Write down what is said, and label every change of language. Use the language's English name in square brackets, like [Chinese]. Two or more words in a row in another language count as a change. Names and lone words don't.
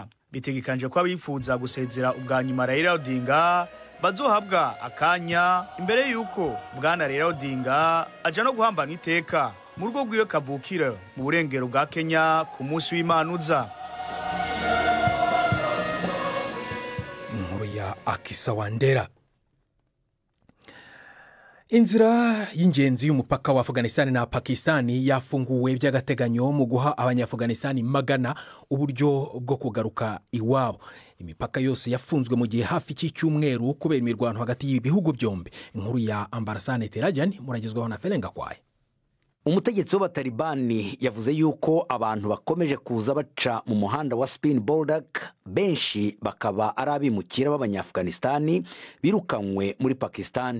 [Rundi] Bitegekanje ko abifuza gusezera ubwa nyuma Raila Odinga bazohabwa akanya imbere yuko Bwana Raila Odinga aja no guhambana iteka mu rugo rw'iyo kavukira mu burengero bwa Kenya ku munsi w'Imana uza. Inkuru ya Akisa Wandera. [Kinyarwanda] Inzira y'ingenzi y'umupaka wa Afghanistan na Pakistan yafunguwe by'agateganyo mu guha abanya-Afghanistan magana uburyo bwo kugaruka iwabo. Imipaka yose yafunzwe mu gihe hafi cy'icyumweru kubera imirwano hagati y'ibihugu byombi. Inkuru ya Ambarsane Terajani muragezwaho na Ferenga Kwaye. [Rundi] Umutegetsi w'Abatalibani yavuze yuko abantu bakomeje kuza baca mu muhanda wa Spin Boldak, benshi bakaba ari abimukira b'abanya-Afghanistan birukanywe muri Pakistan.